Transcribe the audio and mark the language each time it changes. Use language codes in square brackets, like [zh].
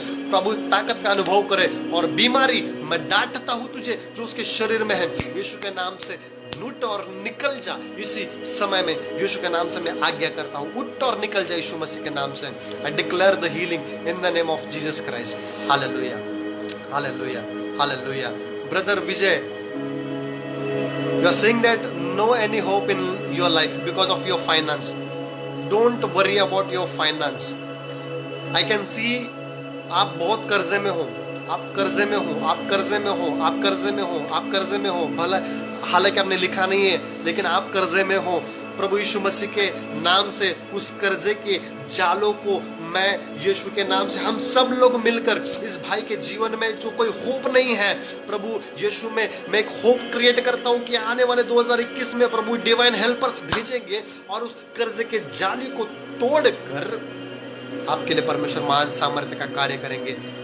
[hi] प्रभु एक ताकत का अनुभव करे, और बीमारी मैं डांटता हूँ तुझे जो उसके शरीर में है, यीशु के नाम से लूट और निकल जा। इसी समय में यीशु के नाम से मैं आज्ञा करता हूँ, उठ और निकल जा यीशु मसीह के नाम से। [en] I declare the healing in the name of Jesus Christ. [hi] Hallelujah, hallelujah, hallelujah. [en] Brother Vijay, you are saying that no any hope in your life because of your finance. Don't worry about your finance. I can see [hi] आप बहुत कर्जे में हो, आप कर्जे में हो, आप कर्जे में हो, आप कर्जे में हो, आप कर्जे में हो। भला हालांकि आपने लिखा नहीं है, लेकिन आप कर्जे में हो। प्रभु यीशु मसीह के नाम से उस कर्जे के जालों को मैं यीशु के नाम से, हम सब लोग मिलकर इस भाई के जीवन में जो कोई होप नहीं है, प्रभु यीशु में मैं एक होप क्रिएट करता हूं कि आने वाले 2021 में प्रभु डिवाइन हेल्पर्स भेजेंगे और उस कर्जे के जाली को तोड़कर आपके लिए परमेश्वर महान सामर्थ्य का कार्य करेंगे।